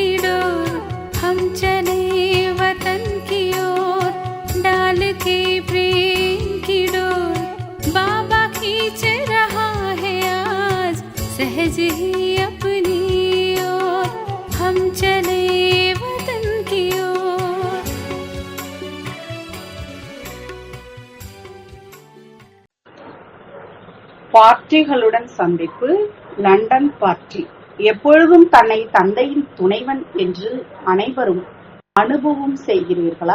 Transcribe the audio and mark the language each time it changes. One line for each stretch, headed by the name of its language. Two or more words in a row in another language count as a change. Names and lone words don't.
Hindi: डोर, हम चले वतन की ओर डाल के प्रेम की डोर, बाबा खींच रहा है आज सहज ही अपनी ओर, हम चले वतन की ओर।
Tamil: பார்ட்டிகளுடன் சந்திப்பு. லண்டன் பார்ட்டி. எப்பொழுதும் தன்னை தந்தையின் துணைவன் என்று அனைவரும் அனுபவம் செய்கிறீர்களா?